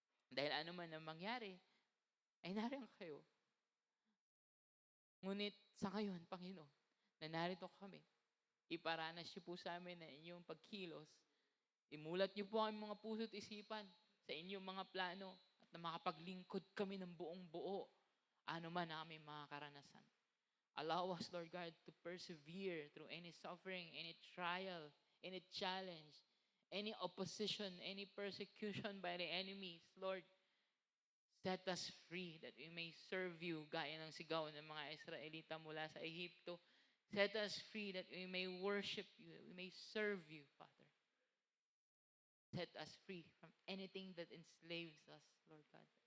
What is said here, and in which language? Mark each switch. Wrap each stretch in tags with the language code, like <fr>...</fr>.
<tl>Dahil ano man ang mangyari, ay nariyan kayo. Ngunit sa ngayon, Panginoon, na narito kami, iparanas niyo po sa amin na inyong pagkilos. Imulat niyo po ang mga puso't isipan sa inyong mga plano at na makapaglingkod kami ng buong buo. Ano man ang aming mga karanasan.</tl> <en>Allow us, Lord God, to persevere through any suffering, any trial, any challenge, any opposition, any persecution by the enemies. Lord, set us free that we may serve you</en> <tl>gaya ng sigaw ng mga Israelita mula sa Ehipto.</tl> <en>Set us free that we may worship you, that we may serve you, Father. Set us free from anything that enslaves us, Lord God.</en>